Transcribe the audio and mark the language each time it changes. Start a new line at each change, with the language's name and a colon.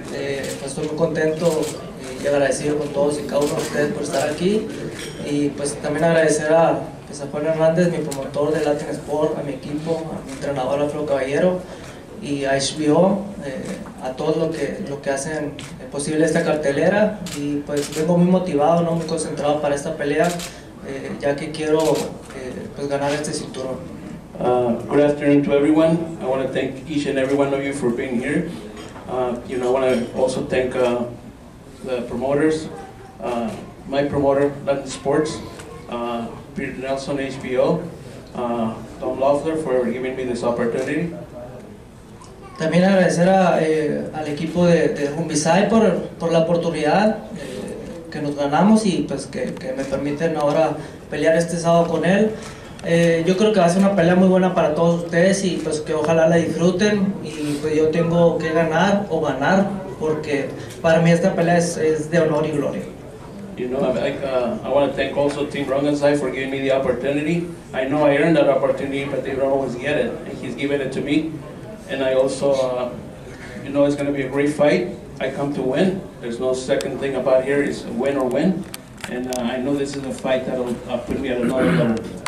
Spanish: Estoy muy contento y agradecido con todos y cada uno de ustedes por estar aquí, y pues también agradecer a Juan Hernández, mi promotor de Latin Sport, a mi equipo, a mi entrenador Alfredo Caballero y a HBO, a todos lo que hacen posible esta cartelera, y pues vengo muy motivado, muy concentrado para esta pelea, ya que quiero pues ganar este cinturón.
English: Good afternoon to everyone. I want to thank each and every one of you for being here. I want to also thank the promoters, my promoter, Latin Sports, Peter Nelson, HBO, Tom Loeffler for giving me this opportunity.
Spanish: También agradecer al equipo de Rungvisai por la oportunidad que nos ganamos y pues que me permiten ahora pelear este sábado con él. Yo creo que va a ser una pelea muy buena para todos ustedes y pues que ojalá la disfruten, y pues yo tengo que ganar porque para mí esta pelea es de honor y gloria.
English: You know, I want to thank also Team Rungvisai for giving me the opportunity. I know I earned that opportunity, but they don't always get it, and he's given it to me. And I also, you know, it's going to be a great fight. I come to win. There's no second thing about here. It's win or win. And I know this is a fight that will put me at another level.